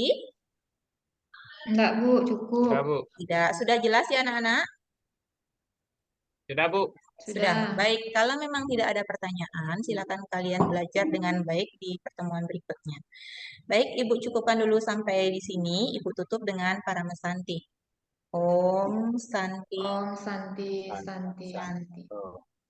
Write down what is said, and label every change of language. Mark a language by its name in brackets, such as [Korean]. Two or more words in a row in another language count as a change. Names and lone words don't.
[Indonesian] Enggak, Bu, cukup. Ya, Bu. Tidak, sudah jelas ya anak-anak? Sudah, Bu. Sudah, Sudah. baik. Kalau memang tidak ada pertanyaan, silakan kalian belajar dengan baik di pertemuan berikutnya. Baik, Ibu cukupkan dulu sampai di sini. Ibu tutup dengan Paramesanti. [Sanskrit] Om Santi Om Santi, Santi. Santi, Santi. Oh.